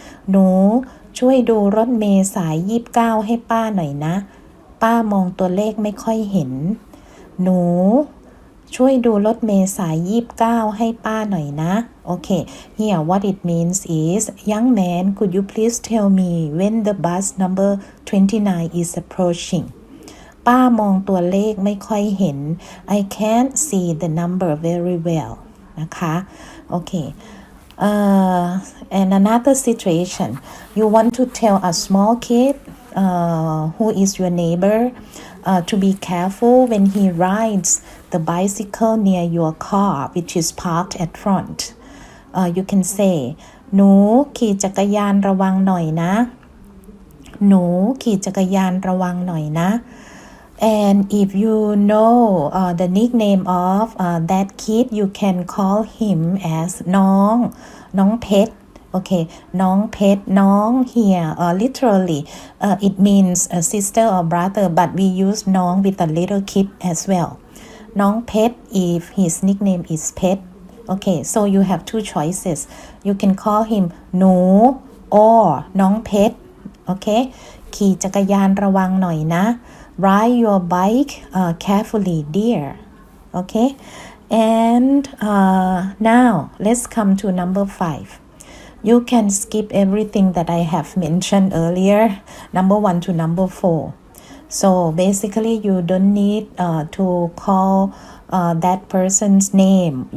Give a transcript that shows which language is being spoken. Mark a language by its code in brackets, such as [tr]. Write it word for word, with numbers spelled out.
[th] หนูช่วยดูรถเมล์สายยี่สิบเก้าให้ป้าหน่อยนะป้ามองตัวเลขไม่ค่อยเห็นหนูช่วยดูรถเมล์สายยี่สิบเก้าให้ป้าหน่อยนะ [en] Okay, here what it means is young man could you please tell me when the bus number twenty-nine is approaching [th] ป้ามองตัวเลขไม่ค่อยเห็น [en] I can't see the number very well นะคะโอเค Uh, and another situation, you want to tell a small kid uh, who is your neighbor uh, to be careful when he rides the bicycle near your car, which is parked at front. Uh, you can say, [th] หนูขี่จักรยานระวังหน่อยนะ หนูขี่จักรยานระวังหน่อยนะ [en] And if you know uh, the nickname of uh, that kid, you can call him as น้องน้องเพชร okay น้องเพชรน้อง here uh, literally uh, it means a sister or brother, but we use น้อง with the little kid as well. น้องเพชร if his nickname is เพชร okay, so you have two choices. You can call him หนู or น้องเพชร okay [th] ขี่จักรยานระวังหน่อยนะ [en] Ride your bike uh, carefully, dear. Okay? And uh, now let's come to number five. You can skip everything that I have mentioned earlier, number one to number four. So basically, you don't need uh, to call uh, that person's name.